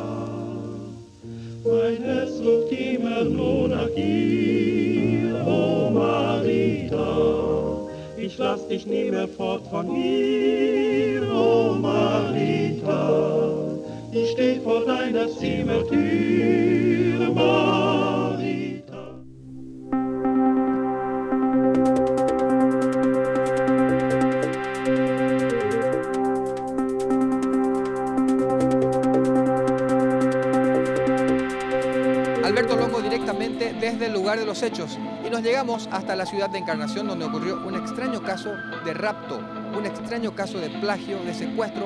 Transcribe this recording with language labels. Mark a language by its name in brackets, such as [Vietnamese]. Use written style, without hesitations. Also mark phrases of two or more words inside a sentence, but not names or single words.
[German] Mein Herz sucht immer nur nach dir, oh Marita. Ich lass dich nie mehr fort von mir, oh Marita. Ich steh vor deiner Zimmertür, Marita. [Spanish] Alberto Longo directamente desde el lugar de los hechos y nos llegamos hasta la ciudad de Encarnación donde ocurrió un extraño caso de rapto, un extraño caso de plagio, de secuestro.